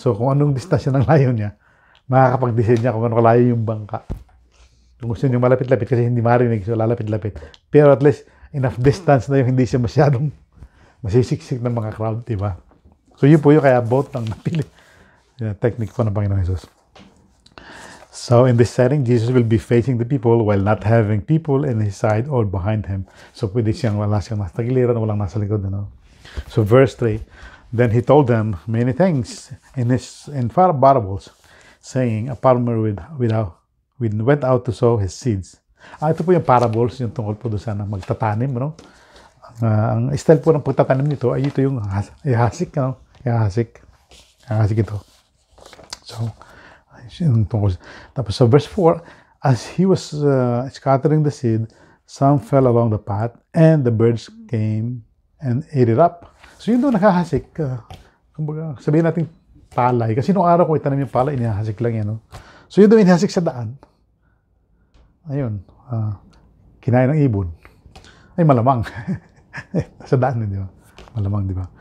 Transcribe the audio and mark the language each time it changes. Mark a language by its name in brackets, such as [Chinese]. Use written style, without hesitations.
[Filipino] So, kung anong distance ng layo niya, makakapag-decide niya kung ano kalayo yung bangka. Kung gusto niyo malapit-lapit, kasi hindi marinig, so lalapit-lapit. Pero at least, enough distance na yung hindi siya masyadong masisiksik ng mga crowd, di ba? So, yun po yung kaya boat ang napili. Technique po ng Panginoon Jesus. [English] So in this setting, Jesus will be facing the people while not having people in his side or behind him. [Filipino] So pwede wala siyang nasa tagiliran, walang nasa likod. So verse 3, [English] then he told them many things in parables, saying, a farmer went out to sow his seeds. [Filipino] Ito po yung parables, yung tungkol po doon sa magtatanim, no? Ang style po ng pagtatanim nito ay ito yung ihasik, no? Ihasik ito. So, yung tungkol. Tapos sa verse 4, [English] as he was scattering the seed, some fell along the path, and the birds came and ate it up. [Filipino] So yun doon nakahasik. Kumbaga, sabihin natin palay. Kasi nung araw ko itanim yung palay, inihasik lang yan. No? So yun doon inihasik sa daan. Ayun. Kinain ng ibon. Ay, malamang. Sa daan din, di ba? Malamang, di ba?